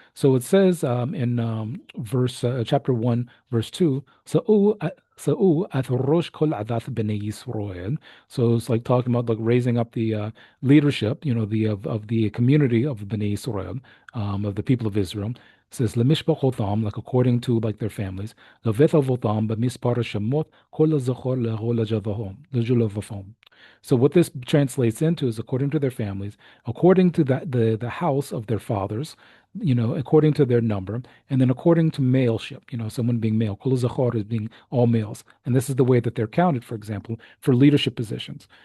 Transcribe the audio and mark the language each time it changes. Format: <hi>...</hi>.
<en>So it says in verse chapter 1, verse 2,</en> <he>Sa'u at Rosh Kol Adath B'nai Yisrael.</he> <en>So it's like talking about like raising up the leadership, of the community of B'nai Yisrael, of the people of Israel.</en> <he>It says לממשפחותם,</he> <en>like according to like their families,</en> <he>לבית אבותם במספר השמות, כל הזכור לכל לג'ולבתם.</he> <en>So what this translates into is according to their families, according to the house of their fathers, according to their number, and then according to maleship, someone being male.</en> <he>Kol zachor</he> <en>is being all males. And this is the way that they're counted, for example, for leadership positions.</en>